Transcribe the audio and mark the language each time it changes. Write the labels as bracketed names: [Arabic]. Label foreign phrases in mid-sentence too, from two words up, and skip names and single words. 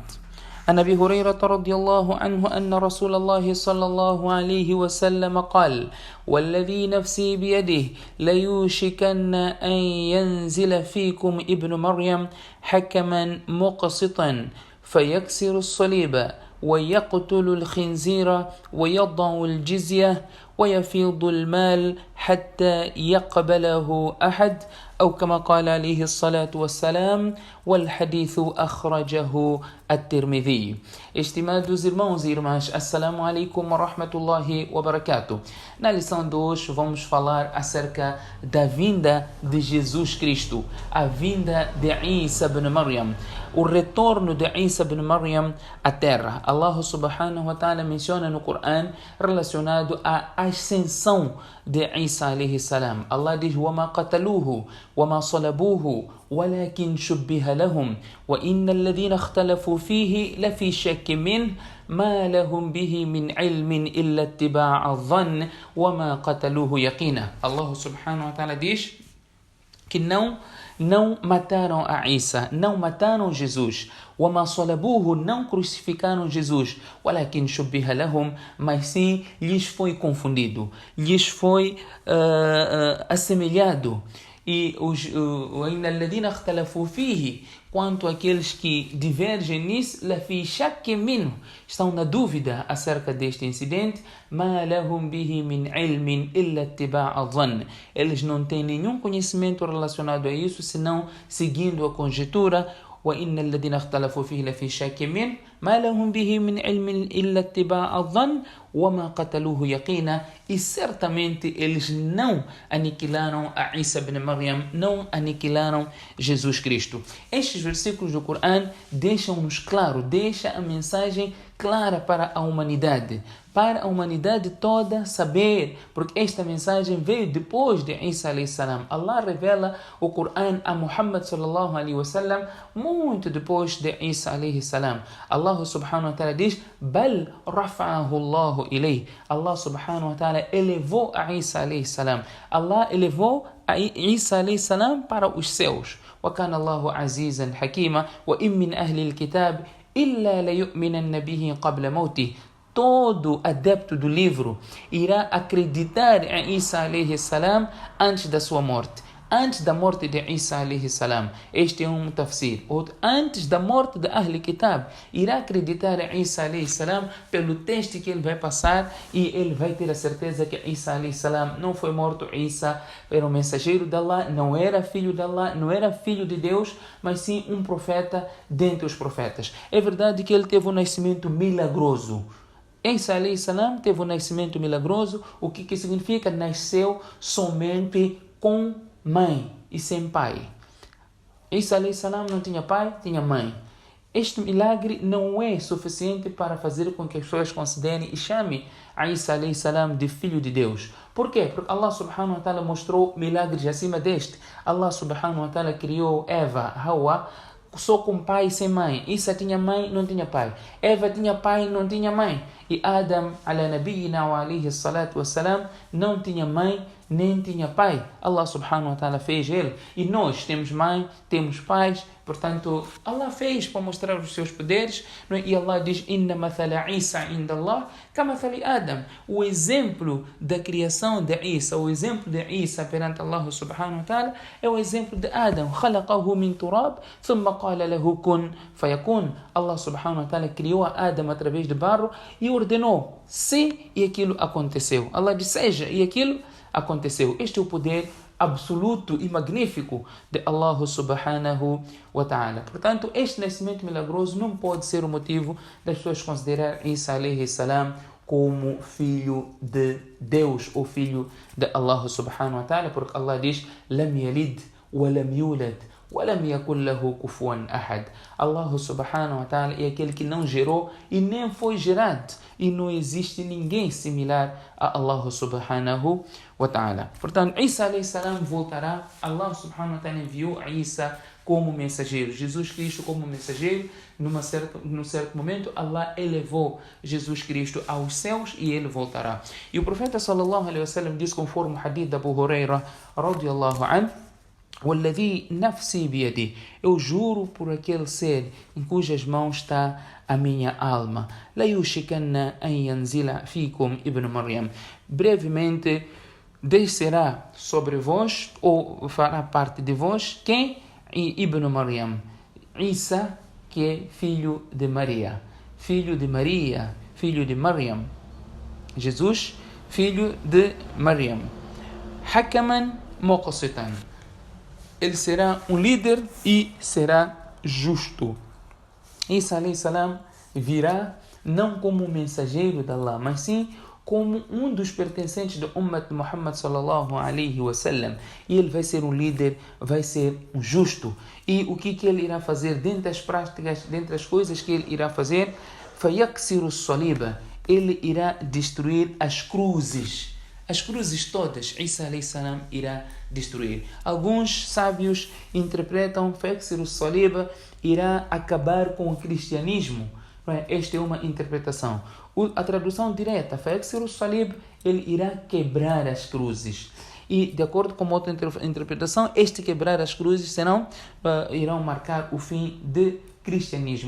[Arabic] عن أبي هريرة رضي الله عنه أن رسول الله صلى الله عليه وسلم قال: والذي نفسي بيده ليوشكن أن ينزل فيكم ابن مريم حكما مقسطا فيكسر الصليب ويقتل الخنزير ويضع الجزية ويفيض المال حتى يقبله أحد، أو كما قال عليه الصلاة والسلام. والحديث أخرجه الترمذي. [Portuguese] Estimados irmãos e irmãs, [Arabic] السلام عليكم ورحمة الله وبركاته. [Portuguese] Na lição de hoje vamos falar acerca da vinda de Jesus Cristo, a vinda de Isa ibn Maryam, o retorno de Isa ibn Maryam à terra. Allah [Arabic] سبحانه وتعالى [Portuguese] menciona no Coran relacionado à ascensão de Isa [Arabic] عليه السلام. [Portuguese] Allah diz: [Arabic] وَمَا قَتَلُوهُ وَمَا صَلَبُوهُ ولكن شبه لهم وإن الذين اختلفوا فيه لفي شك منه ما لهم به من علم إلا اتباع الظن وما قتلوه يقينا. [Portuguese] Allah [Arabic] سبحانه وتعالى [Portuguese] diz que não mataram a Isa, não mataram Jesus. [Arabic] وما صلبوه, [Portuguese] não crucificaram Jesus. [Arabic] ولكن شبه لهم, [Portuguese] mas sim lhes foi confundido, lhes foi assemelhado. E quanto àqueles que divergem nisso, estão na dúvida acerca deste incidente. Eles não têm nenhum conhecimento relacionado a isso, senão seguindo a conjetura. [Arabic] وإن الذين اختلفوا فيه لفي شك منه ما لهم به من علم إلا اتباع الظن وما قتلوه يقينا. [Portuguese] E certamente eles não aniquilaram a Isa ibn Maryam, não aniquilaram Jesus Cristo. Estes versículos do Coran deixam-nos claro, deixa a mensagem clara para a humanidade toda saber, porque esta mensagem veio depois de Isa [Arabic] عليه السلام. [Portuguese] Allah revela o Coran a Muhammad [Arabic] صلى الله عليه وسلم [Portuguese] muito depois de Isa [Arabic] عليه السلام. [Portuguese] Allah [Arabic] سبحانه وتعالى [Portuguese] diz: [Arabic] بل رفعه الله إليه. [Portuguese] Allah [Arabic] سبحانه وتعالى [Portuguese] elevou a Isa [Arabic] عليه السلام. [Portuguese] Allah elevou a Isa [Arabic] عليه السلام [Portuguese] para os céus. [Arabic] وكان الله عزيزا حكيما وإن من أهل الكتاب إلا ليؤمنن به قبل موته. [Portuguese] Todo adepto do livro irá acreditar em Isa [Arabic] عليه السلام [Portuguese] antes da sua morte, antes da morte de Isa [Arabic] عليه السلام. [Portuguese] Este é um tafsir. Antes da morte de [Arabic] أهل كتاب, [Portuguese] irá acreditar em Isa [Arabic] عليه السلام [Portuguese] pelo teste que ele vai passar, e ele vai ter a certeza que Isa [Arabic] عليه السلام [Portuguese] não foi morto. Isa era um mensageiro de Allah, não era filho de Allah, não era filho de Deus, mas sim um profeta dentre os profetas. É verdade que ele teve um nascimento milagroso. Isa [Arabic] عليه السلام [Portuguese] teve um nascimento milagroso. O que significa? Nasceu somente com mãe e sem pai. Isa [Arabic] عليه السلام [Portuguese] não tinha pai, tinha mãe. Este milagre não é suficiente para fazer com que as pessoas considerem e chamem a Isa [Arabic] عليه السلام [Portuguese] de filho de Deus. Por quê? Porque Allah [Arabic] سبحانه وتعالى [Portuguese] mostrou milagres acima deste. Allah [Arabic] سبحانه وتعالى [Portuguese] criou Eva, Hawa, só com pai e sem mãe. Isa tinha mãe, não tinha pai. Eva tinha pai, não tinha mãe. E Adam, [Arabic] على نبينا وعليه الصلاة والسلام, [Portuguese] não tinha mãe, nem tinha pai. Allah [Arabic] سبحانه وتعالى [Portuguese] fez ele. E nós temos mãe, temos pais. Portanto, Allah fez para mostrar os seus poderes. E Allah diz: [Arabic] إن مثل عيسى عند الله كمثل آدم. [Portuguese] O exemplo da criação de Isa, o exemplo de Isa perante Allah [Arabic] سبحانه وتعالى [Portuguese] é o exemplo de Adam. [Arabic] خلقه من تراب ثم قال له كن فيكون. [Portuguese] Allah [Arabic] سبحانه وتعالى [Portuguese] criou a Adam através de barro e ordenou: se, e aquilo aconteceu. Allah disse: seja, e aquilo aconteceu. Este é o poder absoluto e magnífico de Allah [Arabic] سبحانه وتعالى. [Portuguese] Portanto, este nascimento milagroso não pode ser o motivo das pessoas considerar Isa [Arabic] عليه السلام [Portuguese] como filho de Deus ou filho de Allah [Arabic] سبحانه وتعالى, [Portuguese] porque Allah diz: [Arabic] لم يلد ولم يولد ولم يكن له كفوا أحد. [Portuguese] Allah [Arabic] سبحانه وتعالى [Portuguese] é aquele que não gerou e nem foi gerado, e não existe ninguém similar a Allah [Arabic] سبحانه وتعالى. [Portuguese] Portanto, Isa [Arabic] عليه السلام [Portuguese] voltará. Allah [Arabic] سبحانه وتعالى [Portuguese] enviou a Isa como mensageiro. Jesus Cristo como mensageiro, num certo momento, Allah elevou Jesus Cristo aos céus e ele voltará. E o profeta [Arabic] صلى الله عليه وسلم [Portuguese] diz, conforme o hadith de Abu Huraira [Arabic] رضي الله عنه: "والذي نفسي بيدي", [Portuguese] eu juro por aquele ser em cujas mãos está a minha alma, [Arabic] ليوشكن أن ينزل فيكم ابن مريم, [Portuguese] brevemente descerá sobre vós, ou fará parte de vós, quem? Ibn Maryam, Isa, que é filho de Maria, filho de Maria, filho de Maryam, Jesus, filho de Maryam, [Arabic] حكما مقسطا, [Portuguese] ele será um líder e será justo. Isa [Arabic] عليه السلام [Portuguese] virá não como mensageiro de Allah, mas sim como um dos pertencentes do Ummat de Muhammad [Arabic] صلى الله عليه وسلم. [Portuguese] E ele vai ser um líder, vai ser um justo. E o que ele irá fazer dentre as práticas, dentre as coisas que ele irá fazer? [Arabic] فيكسر الصليب, [Portuguese] ele irá destruir as cruzes. As cruzes todas, Isa [Arabic] عليه السلام [Portuguese] irá destruir. Alguns sábios interpretam [Arabic] فيكسر الصليب, [Portuguese] irá acabar com o cristianismo. Esta é uma interpretação. A tradução direta, [Arabic] فيكسر الصليب, [Portuguese] ele irá quebrar as cruzes. E, de acordo com outra interpretação, este quebrar as cruzes irão marcar o fim do cristianismo.